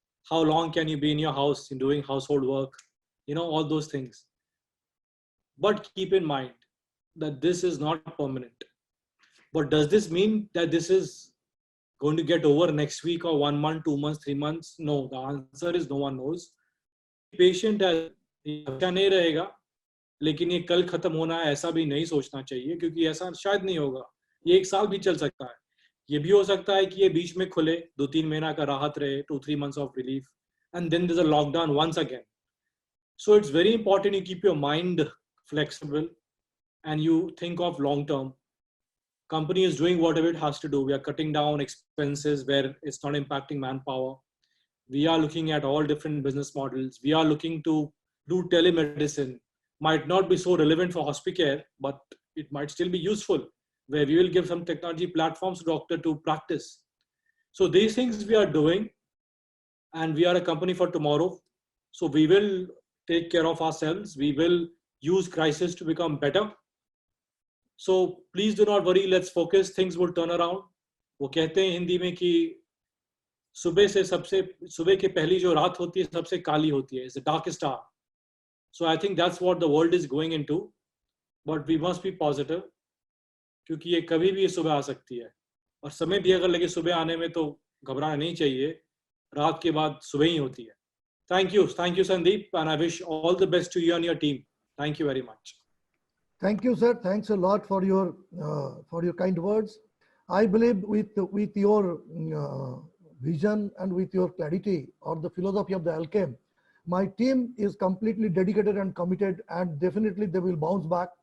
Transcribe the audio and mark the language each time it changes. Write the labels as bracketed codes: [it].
[en] How long can you be in your house in doing household work? All those things. But keep in mind that this is not permanent. But does this mean that this is going to get over next week or 1 month, 2 months, 3 months? No, the answer is no one knows. [hi] Patient है, अच्छा नहीं रहेगा, लेकिन ये कल खत्म होना है ऐसा भी नहीं सोचना चाहिए, क्योंकि ऐसा शायद नहीं होगा। ये 1 साल भी चल सकता है, ये भी हो सकता है कि ये बीच में खुले, 2-3 महीना का राहत रहे, [en] 2-3 months of relief, and then there's a lockdown once again. So it's very important you keep your mind flexible and you think of long term. Company is doing whatever it has to do. We are cutting down expenses where it's not impacting manpower. We are looking at all different business models. We are looking to do telemedicine. Might not be so relevant for hospicare, but it might still be useful, where we will give some technology platforms to doctor to practice. So these things we are doing, and we are a company for tomorrow. So we will take care of ourselves. We will use crisis to become better. So please do not worry. Let's focus. Things will turn around. [hi] वो कहते हैं हिंदी में कि सुबह के पहली जो रात होती है सबसे काली होती है. [en] It's the darkest hour. So I think that's what the world is going into. But we must be positive, [hi] क्योंकि ये कभी भी सुबह आ सकती है, और समय भी अगर लगे सुबह आने में तो घबराना नहीं चाहिए. रात के बाद सुबह ही होती है. [en] Thank you, Sandeep, and I wish all the best to you and your team. Thank you very much. Thank you, sir. Thanks a lot for your kind words. I believe with your vision and with your clarity or the philosophy of the Alchem, my team is completely dedicated and committed, and definitely they will bounce back.